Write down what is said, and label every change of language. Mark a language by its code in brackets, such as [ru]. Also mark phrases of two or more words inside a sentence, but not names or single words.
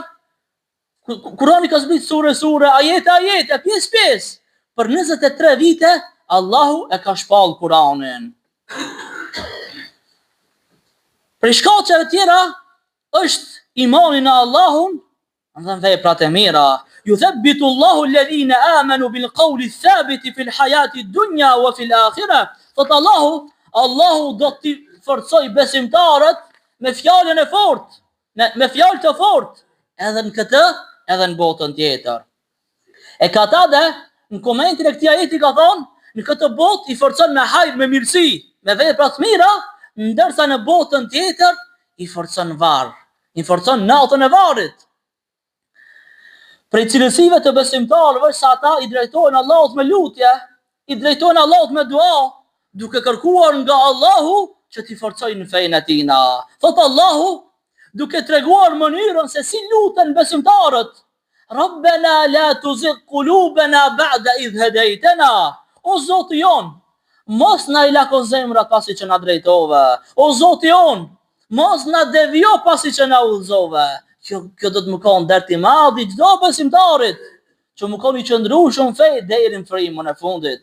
[sq] Kurani ka zbritur sure, ajete, pjesë. Për 23 vite Allahu e ka shpall Kuranin. Për shkaqeve tjera është imani në Allahun dhe veprat e mira. [ar] يثبت الله الذين آمنوا بالقول الثابت في الحياة الدنيا وفي الآخرة. [sq] Thot Allahu do t'i forcoj besimtarët me fjalën e fortë, me fjalë të fortë, edhe në këtë, edhe në botën tjetër. E Katada në komentin e këtij ajeti ka thonë, në këtë botë i forcon me hajër, me mirësi, me vepra të mira, ndërsa në botën tjetër i forcon varr, i forcon natën e varrit. Prej cilësive të besimtarëve sa ata i drejtohen Allahut me lutje, i drejtohen Allahut me dua, duke kërkuar nga Allahu që t'i forcojnë fejnë e tina. Thot Allahu, duke treguar mënyrën se si luten besimtarët, [ar] ربنا لا تزغ قلوبنا بعد إذ هديتنا. [sq] O Zoti jon, mos na i lako zemrat pasi që na drejtove. O Zoti jon, mos na devjo pasi që na udhëzove. Kjo do të më konë derti madhi çdo besimtarit, që më konë i qëndrueshëm fe deri në frymën e fundit.